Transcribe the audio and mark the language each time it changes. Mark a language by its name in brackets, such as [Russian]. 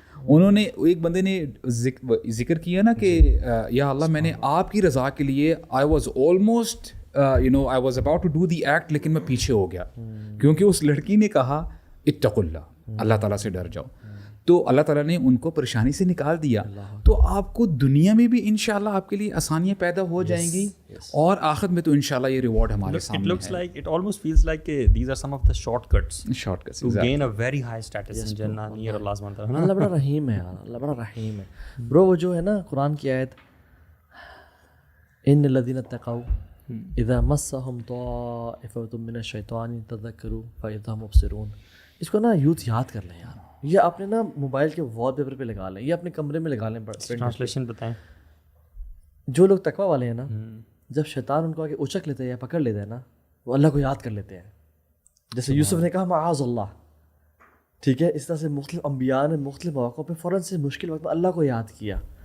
[Urdu] انہوں نے, ایک بندے نے ذکر کیا نا کہ یا اللہ میں نے آپ کی رضا کے لیے [English] I was almost I was about to do the act, [Urdu] لیکن میں پیچھے ہو گیا کیونکہ اس لڑکی نے کہا [Arabic] اتقوا اللہ, [Urdu] اللہ تعالیٰ سے ڈر جاؤ. تو اللہ تعالیٰ نے ان کو پریشانی سے نکال دیا. تو آپ کو دنیا میں بھی انشاءاللہ آپ کے لیے آسانیاں پیدا ہو جائیں گی, اور آخرت میں تو انشاءاللہ یہ ریوارڈ ہمارے سامنے ہے. [English] It looks like, it almost feels like these are some of the shortcuts to gain a very high status in Jannah near Allah subhanahu wa ta'ala. [Urdu] اللہ بڑا رحیم ہے یار, اللہ بڑا رحیم ہے. برو وہ جو ہے نا قرآن کی آیت, [Arabic] ان الذین اتقوا اذا مسهم طائفة من الشیطان تذکروا فاذا هم مبصرون. [Urdu] اس کو نا یوتھ یاد کر لیں یار, یہ اپنے نا موبائل کے وال پیپر پہ لگا لیں, یہ اپنے کمرے میں لگا لیں. ٹرانسلیشن بتائیں. جو لوگ تقویٰ والے ہیں نا, جب شیطان ان کو آگے اچک لیتے ہیں یا پکڑ لیتے ہیں نا, وہ اللہ کو یاد کر لیتے ہیں. جیسے یوسف نے کہا معاذ اللہ, ٹھیک ہے, اس طرح سے مختلف انبیاء نے مختلف مواقعوں پہ فوراً سے مشکل وقت میں اللہ کو یاد کیا.